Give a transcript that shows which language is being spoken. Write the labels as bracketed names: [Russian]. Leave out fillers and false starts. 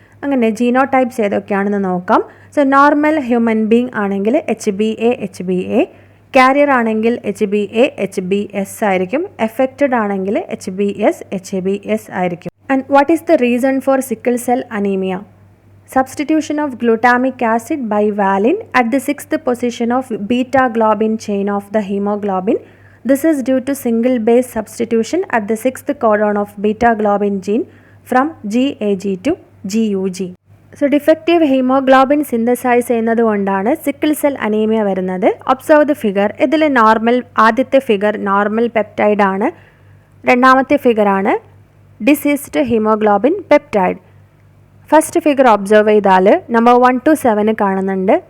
[Malayalam] അങ്ങനെ ജീനോടൈപ്സ് ഏതൊക്കെയാണെന്ന് നോക്കാം. സോ നോർമൽ ഹ്യൂമൻ ബീങ് ആണെങ്കിൽ HbA കാരിയർ ആണെങ്കിൽ HbA/HbS ആയിരിക്കും. എഫക്റ്റഡ് ആണെങ്കിൽ HbS/HbS ആയിരിക്കും. [English] And what is the reason for sickle cell anaemia? Substitution of glutamic acid by valine at the 6th position of beta globin chain of the hemoglobin. This is due to single base substitution at the 6th codon of beta globin gene from GAG to GUG. [Malayalam] So defective hemoglobin synthesize ചെയ്യുന്നത് കൊണ്ടാണ് sickle cell anaemia വരുന്നത്. [English] Observe the figure. [Malayalam] ഇതിൽ normal, ആദ്യത്തെ figure normal peptide ആണ്, രണ്ടാമത്തെ figure ആണ് diseased haemoglobin peptide. First figure observe ചെയ്താൽ number 1 to 7 കാണുന്നുണ്ട്.